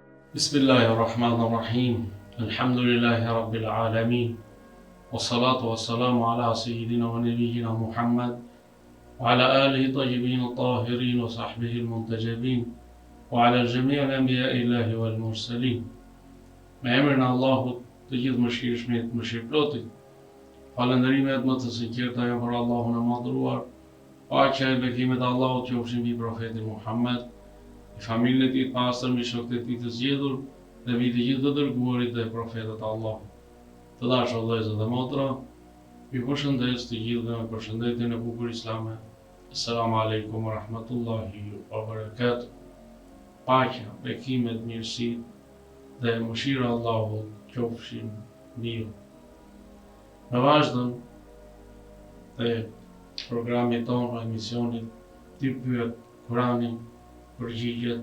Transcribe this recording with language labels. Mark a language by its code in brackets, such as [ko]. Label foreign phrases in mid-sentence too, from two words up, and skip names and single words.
[ar] بسم الله الرحمن الرحيم. الحمد لله رب العالمين. والصلاة والسلام على سيدنا ونبينا محمد وعلى آله طيبين طاهرين وصحبه المنتجبين وعلى جميع أنبياء الله والمرسلين. [sq] Me emrin e Allahut, të gjithë mëshirshmit, mëshirëplotit. Falënderimet më të sinqerta janë për Allahun e madhëruar. Paqja e bekimet e Allahut qofshin mbi profetin Muhammed, familjen e tij të pastër, mbi shokët e tij të zgjedhur dhe mbi të gjithë të dërguarit dhe profetët e Allahut. Të dashur vëllezër dhe motra, ju përshëndes të gjithëve me përshëndetjen e bukur islame. [ar] السلام عليكم ورحمة الله وبركاته. [sq] Paqja, bekimet, mirësitë dhe mëshira e Allahut qofshin mbi ju. Në vazhdim të programit tonë, emisionit Ti pyet Kurani përgjigjet.